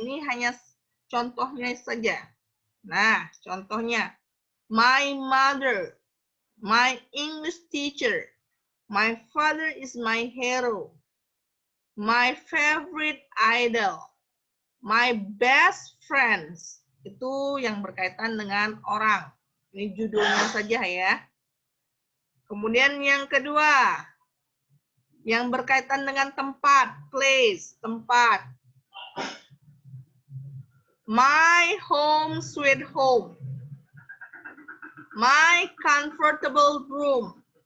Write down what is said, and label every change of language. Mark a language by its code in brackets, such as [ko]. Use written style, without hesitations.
[id] Ini hanya contohnya saja. Nah, contohnya, [en] my mother, my English teacher, my father is my hero, my favorite idol, my best friends. [id] Itu yang berkaitan dengan orang. Ini judulnya saja ya. Kemudian yang kedua, yang berkaitan dengan tempat, place, tempat. [en] My home sweet home. My comfortable room.